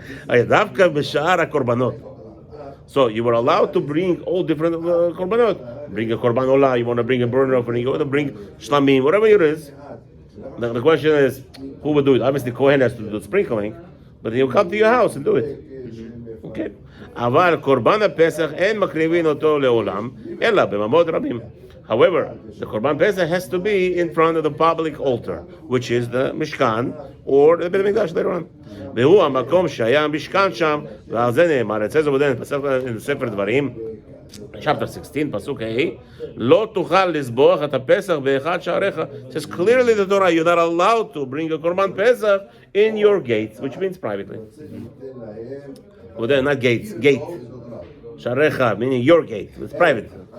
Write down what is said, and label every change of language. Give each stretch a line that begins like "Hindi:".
Hebrew: דווקא בשאר הקורבנות.
English: So you were allowed to bring all different korbanot. Bring a korban olah, you want to bring a burner offering, you want to bring shlamim, whatever it is. The question is, who would do it? Obviously, Kohen has to do the sprinkling, but he'll come to your house and do it. Okay.
Hebrew: אבל קורבן הפסח אין מקריבים אותו לעולם, אלא בממות רבים.
English: However, the Korban Pesach has to be in front of the public altar, which is the Mishkan or the Beit HaMikdash later on.
Hebrew: והוא המקום שהיה המשכן שם, ועל זה נאמר,
English: it says over there in
Hebrew: ספר דברים,
English: chapter 16,
Hebrew: פסוק ה', לא תוכל לזבוח את הפסח באחד שעריך.
English: It says clearly the Torah, you're not allowed to bring a Korban Pesach in your gates, which means privately. Over there, not gates, gate. שעריך, meaning your gate, it's private.